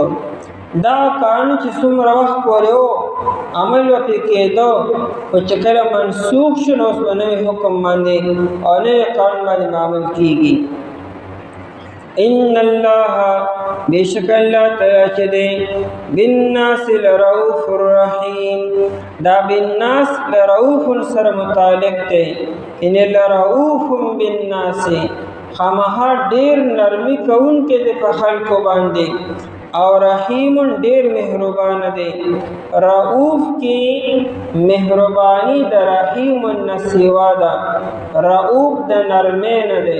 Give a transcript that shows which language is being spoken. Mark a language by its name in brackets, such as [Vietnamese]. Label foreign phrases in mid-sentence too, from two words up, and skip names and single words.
[Pashto] دا قانون چې څومره وخت پورې و عمل به پرې کېده، خو چې کله منسوخ شو نو اوس به نوی حکم باندې او نوی قانون باندې عمل کېږي. [Arabic] ان الله [Pashto] بشک الله تعالی چې دی [Arabic] بالناس لرؤوف الرحیم، [Pashto] دا [Arabic] بالناس لرؤوف [Pashto] سره متعلق دی، [Arabic] ان لرؤوف بالناس [Pashto] خامخا ډېر نرمي کوونکی دی په خلکو باندې، او رحیم ډېر مهربان دی. رؤوف کې مهرباني د رحیم نه سوا ده، رؤوف د نرمۍ نه دی.